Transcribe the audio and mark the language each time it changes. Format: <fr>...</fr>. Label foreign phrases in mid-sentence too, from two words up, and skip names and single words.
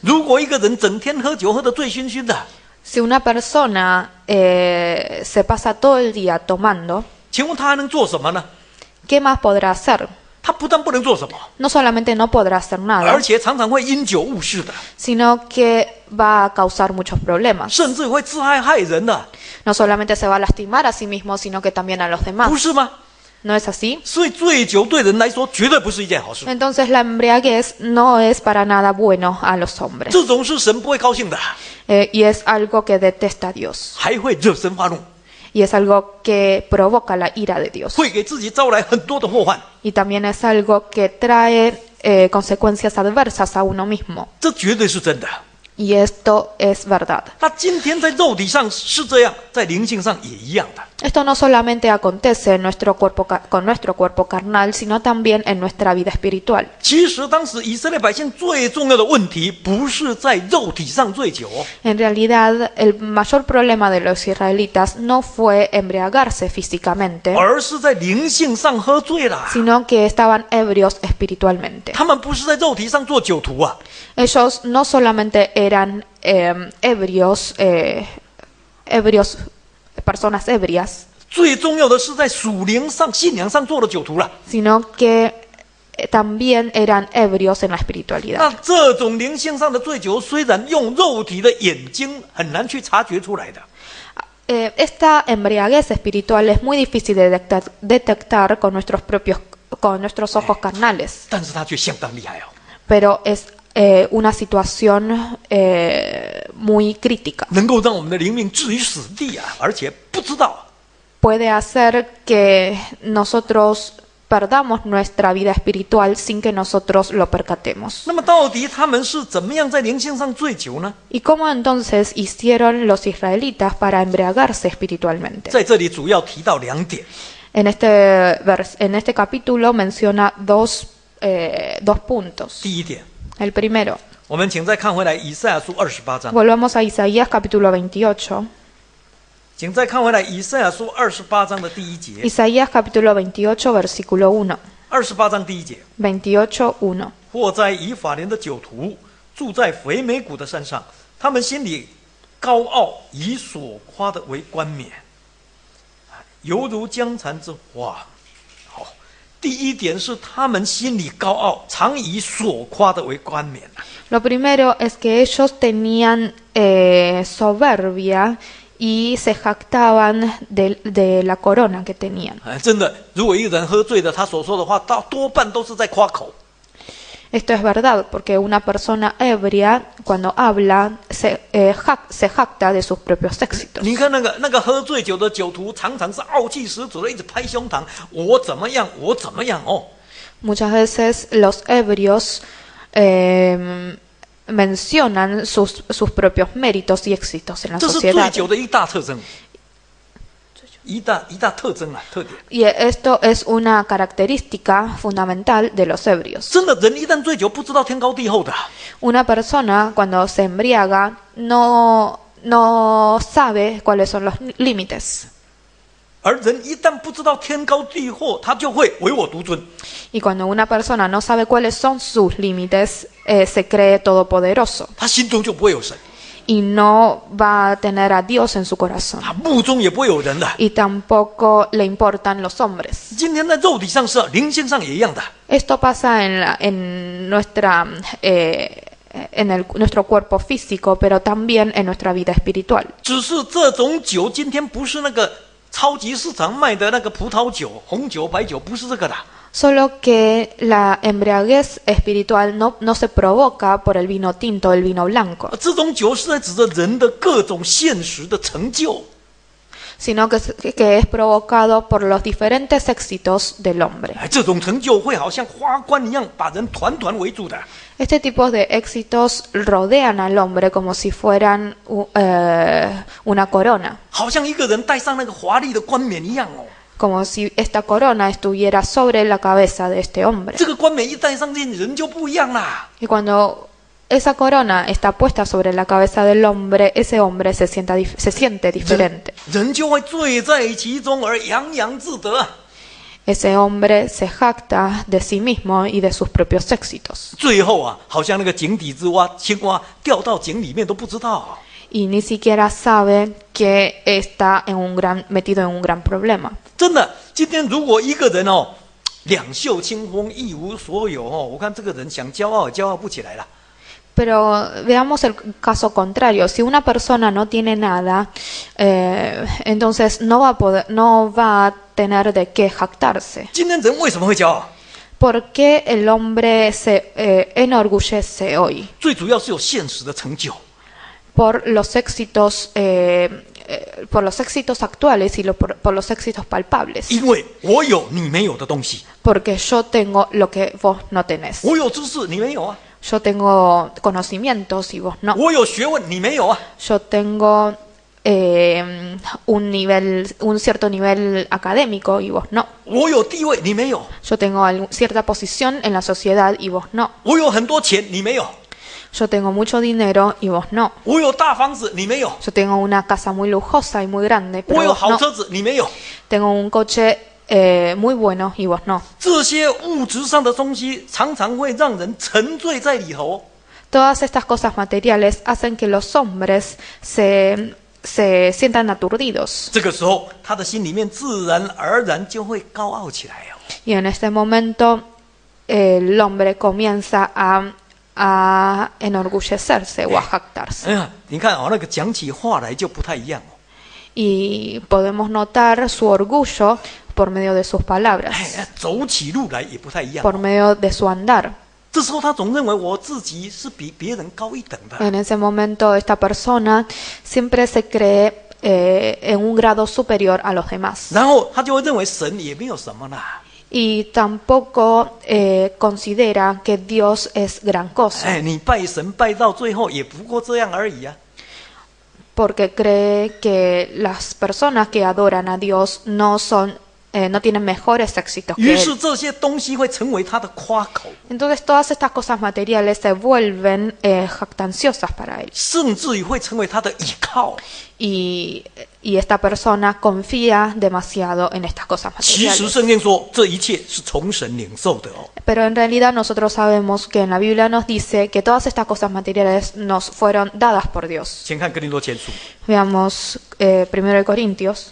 <zh>如果一个人整天喝酒喝得醉醺醺的，</zh> <es>si una persona se pasa todo el día tomando,</es> <zh>请问他还能做什么呢？</zh> <es>¿qué más podrá hacer?</es> <zh>他不但不能做什么，</zh> <es>No solamente no podrá hacer nada,</es> <zh>而且常常会因酒误事的，</zh> <es>sino que va a causar muchos problemas.</es> <zh>甚至会自害害人的，</zh> <es>No solamente se va a lastimar a sí mismo, sino que también a los</es> <zh>不</zh> <es>demás.</es> <zh>是吗？</zh> <es>¿No es así?</es> <zh>所以醉酒对人来说绝对不是一件好事，</zh> <es>Entonces la embriaguez no es para nada bueno a los hombres.</es> <zh>这种是神不会高兴的，</zh> <es>Y es algo que detesta Dios.</es> <zh>还会惹神发怒，</zh> <es>Y es algo que provoca la ira de Dios.</es> <zh>会给自己招来很多的祸患。</zh> <es>Y también es algo que trae consecuencias adversas a uno mismo.</es> <zh>这绝对是真的。</zh> <es>Y esto es verdad.</es> <zh>那今天在肉体上是这样，在灵性上也一样的。</zh> <es>Esto no solamente acontece en con nuestro cuerpo carnal, sino también en nuestra vida espiritual.</es> <zh>其实当时以色列百姓最重要的问题，不是在肉体上醉酒，</zh> <es>En realidad, el mayor problema de los israelitas no fue embriagarse físicamente,</es> <zh>而是在灵性上喝醉了。</zh> <es>sino que estaban ebrios espiritualmente.</es> <zh>他们不是在肉体上做酒徒啊，</zh> <es>Ellos no solamente eran ebrios, personas ebrias,</es> <zh>最重要的是在属灵上、信仰上做的酒徒了。</zh> <es>sino que también eran ebrios en la</es> <zh>那</zh> <es>espiritualidad.</es> <zh>这种灵性上的醉酒，虽然用肉体的眼睛很难去察觉出来的，</zh> <es>Esta embriaguez espiritual es muy difícil de detectar con nuestros ojos carnales,</es> <zh>但是它却相当厉害哦。</zh> <es>pero es una situación muy crítica.</es> <zh>能够让我们的灵命置于死地啊，而且不知道。</zh> <es>Puede hacer que nosotros perdamos nuestra vida espiritual sin que nosotros lo percatemos.</es> <zh>那么到底他们是怎么样在灵性上醉酒呢？</zh> <es>¿Y cómo entonces hicieron los israelitas para embriagarse espiritualmente?</es> <zh>在这里主要提到两点。</zh> <es>En este capítulo menciona dos puntos.</es> <zh>第一点，</zh> <es>El primero,</es> <zh>我们请再看回来以赛亚书28章，</zh> <es>volvamos a Isaías capítulo 28.</es> <zh>请再看回来以赛亚书28章的第一节。</zh> <es>Isaías capítulo 28, versículo 1.</es> <zh>28 章第一节，</zh> <es>28:1.</es> <zh>或在以法莲的酒徒，住在肥美谷的山上，他们心里高傲，以所夸的为冠冕，犹如江蚕之花。好，第一点是他们心里高傲，常以所夸的为冠冕。</zh> <es>Lo primero es que ellos tenían soberbia y se jactaban de la corona que tenían.</es> <zh>真的，如果一个人喝醉了，他所说的话，多半都是在夸口。</zh> <es>Esto es verdad, porque una persona ebria, cuando habla, se jacta de sus propios éxitos.</es> <zh>你看那个喝醉酒的酒徒，常常是傲气十足的，一直拍胸膛，我怎么样，我怎么样哦。</zh> <es>Muchas veces los ebrios mencionan sus propios méritos y éxitos en la</es> <zh>这是醉</zh> <es>sociedad.</es> <zh>酒的一大特征，一大特征啊，特点。</zh> <es>Y esto es una característica fundamental de los ebrios.</es> <zh>真的，人一旦醉酒，不知道天高地厚的。</zh> <es>Una persona cuando se embriaga no sabe cuáles son los límites.</es> <zh>而人一旦不知道天高地厚，他就会唯我独尊。</zh> <es>Y cuando una persona no sabe cuáles son sus límites, se cree todopoderoso</es> <zh>他心中就不会有神，</zh> <es>y no va a tener a Dios en su corazón.</es> <zh>他目中也不会有人的。</zh> <es>Y tampoco le importan los hombres.</es> <zh>今天在肉体上是，灵性上也一样的。</zh> <es>Esto pasa en nuestro cuerpo físico, pero también en nuestra vida espiritual.</es> <zh>只是这种酒今天不是那个超级市场卖的那个葡萄酒、红酒、白酒，不是这个的。</zh> <es>Solo que la embriaguez espiritual no se provoca por el vino tinto, el vino blanco,</es> <zh>这种酒是在指着人的各种现实的成就。</zh> <es>sino que es provocado por los diferentes éxitos del hombre.</es> <zh>这种成就会好像花冠一样，把人团团围住的。</zh> <es>Este tipo de éxitos rodean al hombre como si fueran una corona,</es> <zh>好像一个人戴上那个华丽的冠冕一样哦。</zh> <es>como si esta corona estuviera sobre la cabeza de este hombre.</es> <zh>这个冠冕一戴上去，人就不一样啦。</zh> <es>Y cuando esa corona está puesta sobre la cabeza del hombre, ese hombre se siente diferente.</es> <zh>人就会醉在其中而洋洋自得。</zh> <es>Ese hombre se jacta de sí mismo y de sus propios éxitos.</es> <zh>最后啊，好像那个井底之蛙，青蛙掉到井里面都不知道。</zh> <es>Y ni siquiera sabe que está metido en un gran problema.</es> <zh>真的，今天如果一个人哦，两袖清风，一无所有哦，我看这个人想骄傲也骄傲不起来了。</zh> <es>Pero veamos el caso contrario. Si una persona no tiene nada, entonces no va a tener de qué jactarse.</es> <zh>今天人为什么会骄傲？</zh> <es>¿Por qué el hombre se enorgullece hoy?</es> <zh>最主要是有现实的成就。</zh> <es>Por los éxitos actuales y por los éxitos palpables.</es> <zh>因为我有你没有的东西，</zh> <es>Porque yo tengo lo que vos no tenés.</es> <zh>我有知识你没有啊，</zh> <es>Yo tengo conocimientos y vos no.</es> <zh>我有学问你没有啊，</zh> <es>Yo tengo un cierto nivel académico y vos no.</es> <zh>我有地位你没有，</zh> <es>Yo tengo cierta posición en la sociedad y vos no.</es> <zh>我有很多钱你没有，</zh> <es>Yo tengo mucho dinero y vos no.</es> <zh>我有大房子你没有，</zh> <es>Yo tengo una casa muy lujosa y muy grande,</es> <zh>我</zh> <es>pero</es> <zh>有</zh> <es>vos</es> <zh>好</zh> <es>no.</es> <zh>车子你没有。</zh> <es>Tengo un coche muy bueno y vos no.</es> <zh>这些物质上的东西常常会让人沉醉在里头。</zh> <es>Todas estas cosas materiales hacen que los hombres se sientan aturdidos.</es> <zh>这个时候，他的心里面自然而然就会高傲起来哦。</zh> <es>Y en este momento el hombre comienza a enorgullecerse o a jactarse.</es> <zh>哎呀，你看哦，那个讲起话来就不太一样哦。</zh> <es>Y podemos notar su orgullo por medio de sus palabras,</es> <zh>哎，走起路来也不太一样。</zh> <es>por medio de su andar.</es> <zh>这时候他总认为我自己是比别人高一等的。</zh> <es>En ese momento esta persona siempre se cree en un grado superior a los demás.</es> <zh>然后他就会认为神也没有什么啦。</zh> <es>Y tampoco considera que Dios es gran cosa,</es> <zh>哎，你拜神拜到最后也不过这样而已啊。</zh> <es>porque cree que las personas que adoran a Dios no tienen mejores éxitos</es> <zh>于</zh> <es>que</es> <zh>是</zh> <es>él.</es> <zh>这些东西会成为他的夸口，</zh> <es>Entonces todas estas cosas materiales se vuelven jactanciosas para él.</es> <zh>甚至于会成为他的倚靠。</zh> <es>Y esta persona confía demasiado en estas cosas</es> <zh>其实</zh> <es>materiales.</es> <zh>圣经说，这一切是从神领受的哦。</zh> <es>Pero en realidad nosotros sabemos que en la Biblia nos dice que todas estas cosas materiales nos fueron dadas por Dios.</es> <zh>先看哥林多前书，</zh> <es>Veamos 1 de Corintios.</es>